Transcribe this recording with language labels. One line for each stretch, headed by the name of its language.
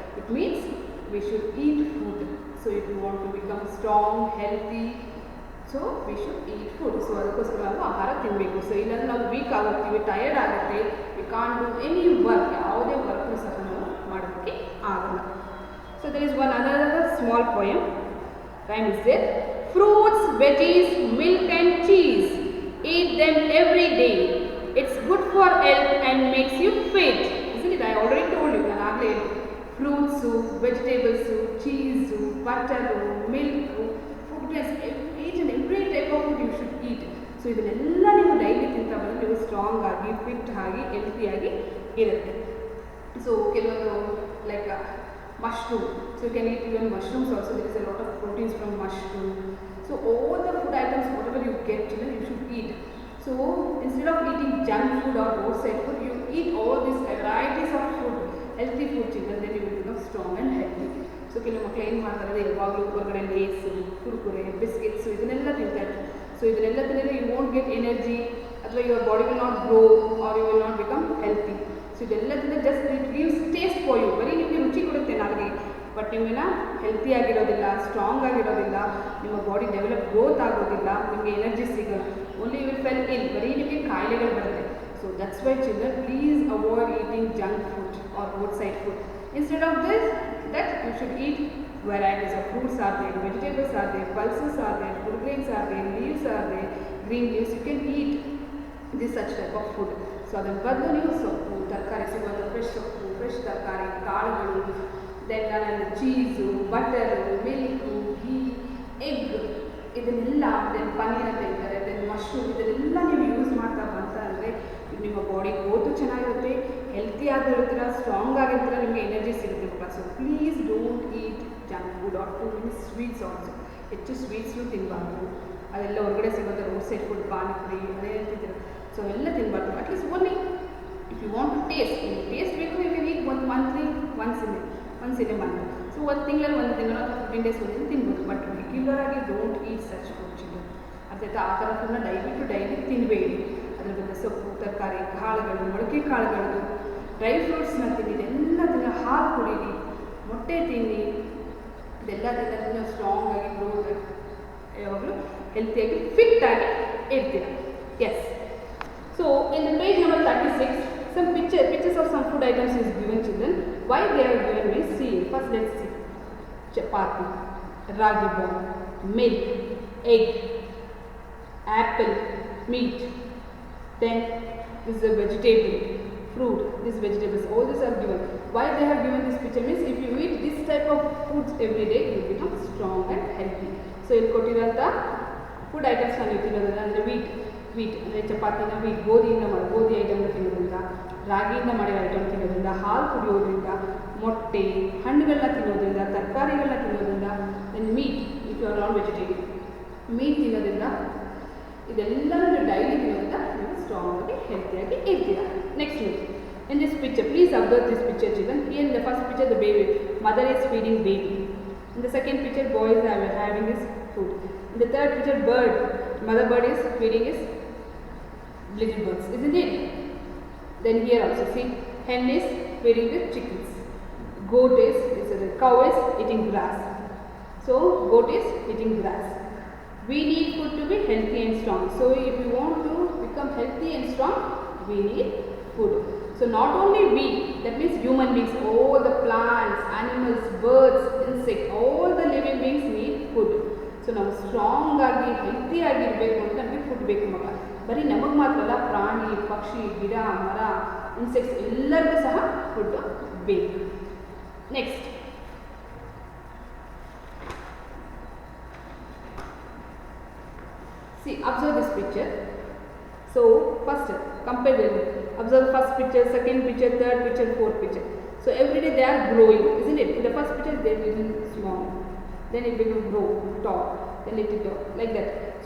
English: It means we should eat food. So if you want to become strong healthy, so we should eat food.
Kannada: So ಅದಕ್ಕೋಸ್ಕರ ನಾವು ಆಹಾರ ತಿನ್ನಬೇಕು. So ಇಲ್ಲಾಂದ್ರೆ ನಾವು weak ಆಗುತ್ತೀವಿ, tired ಆಗುತ್ತೆ,
English: we can't do any work,
Kannada: ಯಾವುದೇ ವರ್ಕ್ನು ಸಹ ನಾವು ಮಾಡೋದಕ್ಕೆ ಆಗಲ್ಲ.
English: So there is one other small poem. Rhyme is there. Fruits, veggies, milk and cheese. Eat them every day. It's good for health and makes you fit. Isn't it? I already told you. Fruits, vegetables, cheese, butter, milk, food, each and every type of food you should eat.
Kannada: So ಇದನ್ನೆಲ್ಲ ನೀವು daily ತಿಂತಾ ಬಂದರೆ ನೀವು strong ಆಗಿ fit ಆಗಿ ಹೆಲ್ತಿಯಾಗಿ ಇರುತ್ತೆ.
English: So ಕೆಲವೊಂದು like mushroom, so you can eat even mushrooms also. There is a lot of proteins from mushroom. So all the food items whatever you get, children, you should eat. So instead of eating junk food or roadside food, you eat all these varieties of food, healthy food, children, then you will become strong and healthy.
Kannada: So ಕೆಲವು ಮಕ್ಕಳು ಏನು ಮಾಡ್ತಾರೆ, ಯಾವಾಗಲೂ ಹೊರಗಡೆ ಲೇಸು, Kurkure, biscuits ಇದನ್ನೆಲ್ಲ ತಿಂತಾರೆ. So ಇದನ್ನೆಲ್ಲ ತಿಂದರೆ
English: You won't get energy, ಅಥವಾ your body will not grow or you will not become healthy.
Kannada: So ಇದೆಲ್ಲ ತಿಂದರೆ
English: just it gives taste for you,
Kannada: ಬರೀ ನಿಮಗೆ ರುಚಿ ಕೊಡುತ್ತೆ ನಾಲ್ಗೆ, ಬಟ್ ನಿಮ್ಮನ್ನ ಹೆಲ್ತಿ ಆಗಿರೋದಿಲ್ಲ, ಸ್ಟ್ರಾಂಗ್ ಆಗಿರೋದಿಲ್ಲ, ನಿಮ್ಮ ಬಾಡಿ ಡೆವಲಪ್ ಗ್ರೋತ್ ಆಗೋದಿಲ್ಲ, ನಿಮಗೆ ಎನರ್ಜಿ ಸಿಗಲ್ಲ,
English: only you will fell ill,
Kannada: ಬರೀ ನಿಮಗೆ ಕಾಯಿಲೆಗಳು ಬರುತ್ತೆ.
English: So that's why children, please avoid eating junk food or road side food. Instead of this, that you should eat varieties of fruits are there, vegetables are there, pulses are there, food grains are there, leaves are there, green leaves, you can eat this such type of food.
Kannada: So ಅದನ್ನು ಬದಲು ನೀವು ಸೊಪ್ಪು ತರಕಾರಿ ಸಿಗುವಂಥ fresh ಸೊಪ್ಪು, fresh ತರಕಾರಿ, ಕಾಳುಗಳು, then cheese, butter, milk, ಘೀ, egg, ಇದನ್ನೆಲ್ಲ, ದೆನ್ ಪನ್ನೀರ್ ಅಂತ ಹೇಳ್ತಾರೆ, ದೆನ್ ಮಶ್ರೂಮ್, ಇದನ್ನೆಲ್ಲ ನೀವು ಯೂಸ್ ಮಾಡ್ತಾ ಬಂತ ಅಂದರೆ ನಿಮ್ಮ ಬಾಡಿ ಗ್ರೋತು ಚೆನ್ನಾಗಿರುತ್ತೆ, ಹೆಲ್ತಿ ಆಗಿರ್ತೀರ, ಸ್ಟ್ರಾಂಗ್ ಆಗಿರ್ತೀರ, ನಿಮಗೆ ಎನರ್ಜಿ ಸಿಗುತ್ತೆ ಮಕ್ಕಳ.
English: So please don't eat junk food or too many sweets also.
Kannada: ಹೆಚ್ಚು ಸ್ವೀಟ್ಸ್ನು ತಿನ್ನಬಾರ್ದು. ಅದೆಲ್ಲ ಹೊರಗಡೆ ಸಿಗೋದು ರೋಡ್ ಸೈಡ್ ಫುಡ್, ಪಾನಿಪುರಿ ಅದೇ ತಿಂತೀರ. ಸೊ ಎಲ್ಲ ತಿನ್ನಬಾರ್ದು.
English: At least only if you want to taste ಬೇಕು, you can eat monthly once in a month.
Kannada: So ಒಂದು ತಿಂಗಳಲ್ಲಿ ಒಂದು ತಿಂಗಳು ಅಥವಾ 15 days ಒಂದಿನ ತಿನ್ಬೋದು, ಬಟ್ ರೆಗ್ಯುಲರ್ ಆಗಿ
English: Don't eat such food children.
Kannada: ಅರ್ಥಾಯ್ತಾ? ಆ ಥರ ಫುಡ್ನ ಡೈಲಿ ಟು ಡೈಲಿ ತಿನ್ನಬೇಡಿ. ಅದ್ರ ಬಗ್ಗೆ ಸೊಪ್ಪು, ತರಕಾರಿ, ಕಾಳುಗಳು, ಮೊಳಕೆ ಕಾಳುಗಳು, ಡ್ರೈ ಫ್ರೂಟ್ಸ್ನ ತಿನ್ನಿ, ಇದೆಲ್ಲ ತಿನ್ನ, ಹಾಲು ಕುಡೀರಿ, ಮೊಟ್ಟೆ ತಿನ್ನಿ, ಇದೆಲ್ಲ ತಿನ್ನೋದ್ರಿಂದ ಸ್ಟ್ರಾಂಗ್ ಆಗಿ ಗ್ರೋತ್ ಆಗಿ ಯಾವಾಗಲೂ ಹೆಲ್ತಿಯಾಗಿ ಫಿಟ್ ಆಗಿ ಇರ್ತೀರ.
English: Yes. So in the page number 36, some pictures of some food items is given, children. Why they are given means, see, first let's see. Chapati, ragi ball, milk, egg, apple, meat. Then this is a vegetable, fruit, these vegetables, all these are given. Why they have given this picture means, if you eat this type of foods every day, you will become strong and healthy. So
Kannada: ಇಲ್ಲಿ ಕೊಟ್ಟಿರೋಂಥ food items ನಾನು ಇಟ್ಟಿರೋದನ್ನ ಅಂದರೆ
English: wheat,
Kannada: wheat ಅಂದರೆ ಚಪಾತಿನ wheat ಗೋಧಿಯಿಂದ ಮಾಡಿ ಗೋಧಿ ಐಟಮ್ನ ತಿನ್ನೋದ್ರಿಂದ, ರಾಗಿಯಿಂದ ಮಾಡಿರೋ item ತಿನ್ನೋದ್ರಿಂದ, ಹಾಲು ಕುಡಿಯೋದ್ರಿಂದ, ಮೊಟ್ಟೆ ಹಣ್ಣುಗಳನ್ನ ತಿನ್ನೋದ್ರಿಂದ, ತರಕಾರಿಗಳನ್ನ ತಿನ್ನೋದ್ರಿಂದ, then meet
English: if you are non vegetarian
Kannada: meet ತಿನ್ನೋದ್ರಿಂದ, ಇದೆಲ್ಲನೂ ನೀವು ಡೈಲಿ ತಿನ್ನೋದ್ರಿಂದ ನೀವು ಸ್ಟ್ರಾಂಗ್ ಆಗಿ ಹೆಲ್ತಿಯಾಗಿ ಇರ್ತೀರಾ.
English: Next in this picture, please observe this picture children. Here in the first picture the baby, mother is feeding baby. In the second picture boy is having his food. In the third picture bird, mother bird is feeding his little birds, isn't it? Then here also see, hen is feeding the chickens, goat is cow is eating grass. So goat is eating grass. We need food to be healthy and strong. So if you want to become healthy and strong, we need food. So not only we, that means human beings, all the plants, animals, birds, insects, all the living beings need food.
Kannada: So ನಾವು strong ಆಗಿ healthy ಆಗಿರಬೇಕು ಅಂತ ನಮಗೆ food ಬೇಕು ಮಗ. ಬರೀ ನಮಗೆ ಮಾತ್ರ ಅಲ್ಲ, ಪ್ರಾಣಿ ಪಕ್ಷಿ ಗಿಡ ಮರ ಇನ್ಸೆಕ್ಟ್ಸ್ ಎಲ್ಲರಿಗೂ ಸಹ ಫುಡ್ ಬೇಕು.
English: Next see, observe this picture. So first compare them. Observe first picture, second picture, third picture, fourth picture. So every day they are growing, isn't it? In the first picture they are small, then it will grow tall, then it will grow like that.